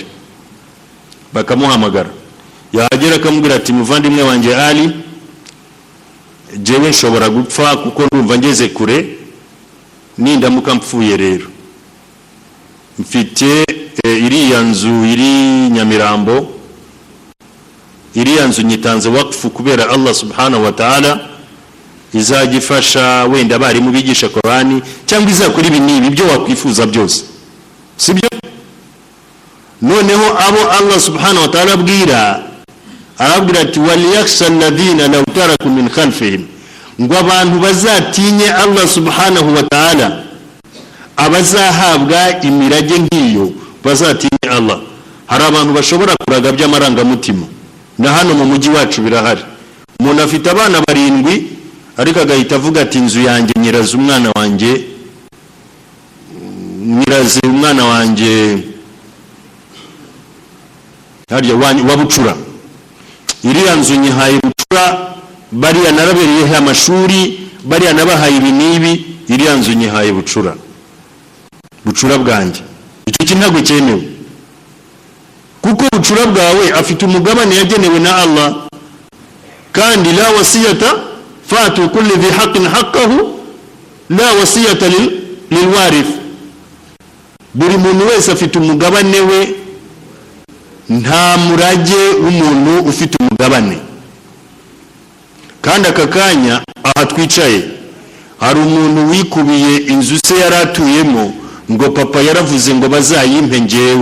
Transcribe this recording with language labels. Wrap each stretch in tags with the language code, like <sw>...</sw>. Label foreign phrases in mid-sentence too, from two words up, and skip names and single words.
<rw>Bakamuhamagara, yagera akamubwira ati muvandimwe wanjye Ali, jewe nshobora gupfa kuko ndumva ngeze kure, nindamuka mpfuye rero mfite iriya nzu iri Nyamirambo, iriya nzu nyitanze wakfu kubera Allah</rw> <ar>سبحانه وتعالى,</ar> <rw>izagifasha wenda bari mu bigisha Qur'ani cyangwa izakora ibi nibi byo wakwifuza byose, sibyo? Noneho abo Allah</rw> <ar>سبحانه وتعالى</ar> <rw>arabwira ati</rw> <ar>وليخش الذين لو تركوا من خلفهم,</ar> <rw>ngo abantu bazatinye Allah</rw> <ar>سبحانه وتعالى,</ar> <rw>abazahabwa imirage nk'iyo bazatinye Allah. Hari abantu bashobora kuraga by'amarangamutima, na hano mu mujyi wacu birahari. Umuntu afite abana 7 ariko agahita avuga ati inzu yanjye nyiraze umwana wanjye harya wabucura, iriya nzu nyihaye bucura, bariya narabereyeho amashuri, bariya nabahaye ibi nibi, iriya nzu nyihaye bucura. bucura bwanjye. Icyo kintu ntabwo cyemewe, kuko bucura bwawe afite umugabane yagenewe na Allah, kandi</rw> <ar>لا وصية فأعطى كل ذي حق حقه لا وصية لوارث.</ar> <rw>Buri muntu wese afite umugabane we, nta murage w'umuntu ufite umugabane. Kandi aka kanya aha twicaye hari umuntu wikubiye inzu se yaratuyemo ngo papa yaravuze ngo bazayimpe njyewe.</rw>